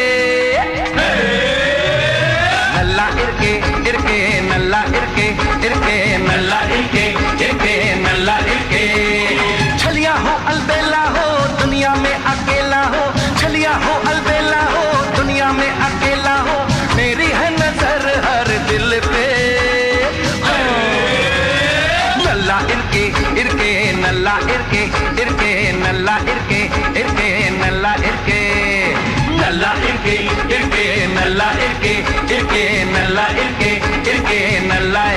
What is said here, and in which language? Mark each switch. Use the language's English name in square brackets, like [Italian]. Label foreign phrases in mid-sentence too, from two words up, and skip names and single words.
[Tamil] நல்லா இருக்கே இருக்கே நல்லா இருக்கே இருக்கே நல்லா இருக்கே இருக்கே நல்லா இருக்கே। [Hindi] छलिया हो अलबेला हो दुनिया में अकेला हो, छलिया हो अलबेला हो दुनिया में अकेला हो, मेरी है नजर हर दिल पे। [Tamil] நல்லா இருக்கே இருக்கே நல்லா இருக்கே இருக்கே நல்லா இருக்கே இருக்கே நல்லா இருக்கே। நல்லா இருக்கே இருக்கே நல்லா இருக்கே இருக்கே நல்லா இருக்கே இருக்கே நல்லா